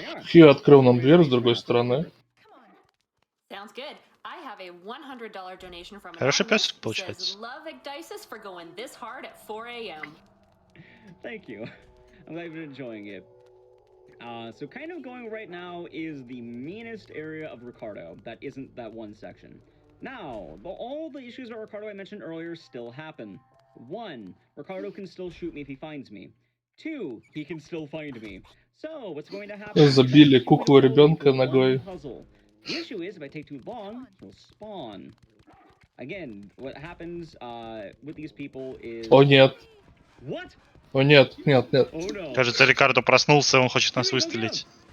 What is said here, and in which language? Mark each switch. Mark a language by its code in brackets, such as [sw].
[ru] Хью открыл нам дверь с другой стороны. [en] Sounds good. I have a $100 donation from [ru] Хороший [en] Anonymous [ru] песик [en] that [ru] получается. [en] says, "Love Ecdysis for going this hard at 4 a.m." Thank you. I'm glad you're enjoying it. So kind of going right now is the meanest area of Ricardo. That isn't that one section. Now, all the issues about Ricardo I mentioned earlier still happen. 1, Ricardo can still shoot me if he finds me. 2, he can still find me. So, what's going to happen? [ru] Забили куклу ребенка ногой. [en] The issue is, if I take too long, he'll spawn. Again, what happens with these people is... [ru] О нет. [en] What? [ru] О нет, нет, нет. [en] Oh, no. [ru] Кажется, Рикардо проснулся, он хочет нас выстрелить.